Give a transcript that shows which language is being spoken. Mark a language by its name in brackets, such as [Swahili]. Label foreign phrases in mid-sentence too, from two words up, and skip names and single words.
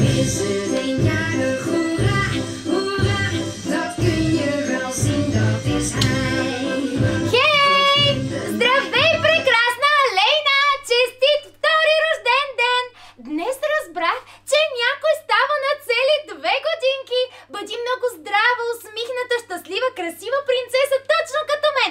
[Dutch] Iedereen jarig, hoera, hoera, dat kun je wel zien, dat is hij. Хей! [Bulgarian] Здравей, прекрасна Алейна! Честит втори рожден ден! Днес разбрах, че някой става на цели 2 годинки. Бъди много здрава, усмихната, щастлива, красива принцеса, точно като мен.